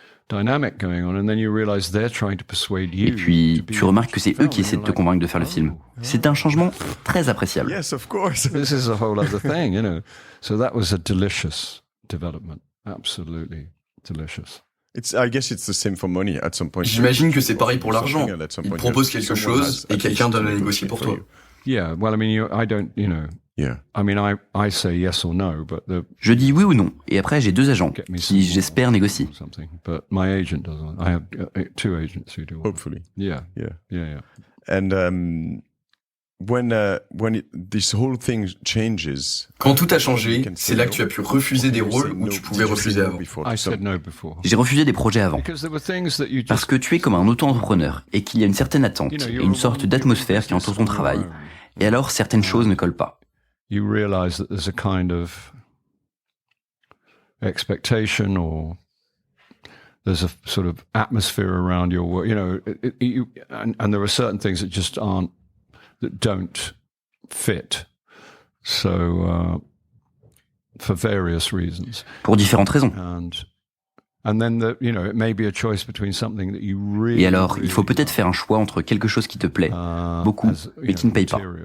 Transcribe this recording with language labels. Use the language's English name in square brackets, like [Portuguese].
[French] Et puis, tu remarques que c'est eux qui essaient de te convaincre de faire le film. C'est un changement très appréciable. [English] Yes, of course. This is a whole other thing, you know. So that was a delicious development. Absolutely delicious. I guess it's the same for money at some point. [French] J'imagine que c'est pareil pour l'argent. Ils proposent quelque chose et quelqu'un doit le négocier pour toi. [English] Yeah, well, I mean, I don't, you know. Yeah. I mean, I say yes or no, but [French] Je dis oui ou non, et après j'ai 2 agents qui, j'espère, négocient. [English] But my agent doesn't. I have 2 agents who do. Hopefully. Yeah. And when this whole thing changes. [French] Quand tout a changé, c'est là que tu as pu refuser des rôles où tu pouvais refuser avant. [English] I said no before. [French] J'ai refusé des projets avant. Parce que tu es comme un auto-entrepreneur et qu'il y a une certaine attente et une sorte d'atmosphère qui entoure ton travail. Et alors certaines choses ne collent pas. [English] You realize that there's a kind of expectation or there's a sort of atmosphere around your work, you know, and there are certain things that just aren't, that don't fit. So, for various reasons. [French] Pour différentes raisons. [English] And then, you know, it may be a choice between something that you really. [French] Et alors, il faut peut-être faire un choix entre quelque chose qui te plaît beaucoup, mais qui ne paye pas.